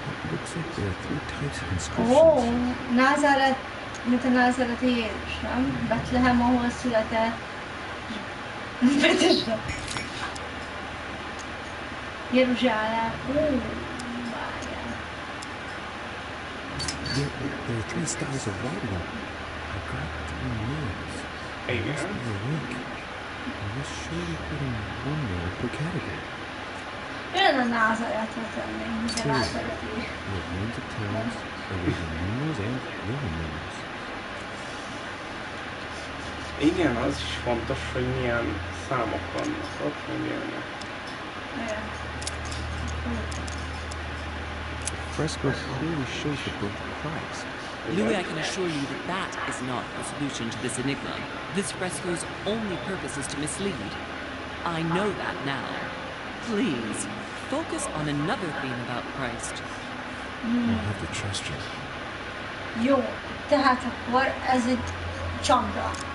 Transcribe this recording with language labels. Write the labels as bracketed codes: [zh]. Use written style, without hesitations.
[en] Looks like there are 3 types of inscriptions. [hu] Ó, Názáret, mint a názáreti Jézus, nem? Betlehem, ahol született. Betesda. Jeruzsálem. Ó, várjál. [en] There are 3 styles of writing. I've got 3 names. There must be a link. I was surely putting one there per category. [hu] Jön a Názáretre tenni, minden názáreti. [en] We have names of towns, Arabian numerals, and Roman numerals. [hu] Igen, az is fontos, hogy milyen számok vannak ott, meg milyenek. Igen. [en] The fresco clearly shows the birth of Christ. Louis, I can assure you that that is not the solution to this enigma. This fresco's only purpose is to mislead. I know that now. Please, focus on another theme about Christ. I'll have to trust you. [hu] Jó, tehát akkor ez egy csapda.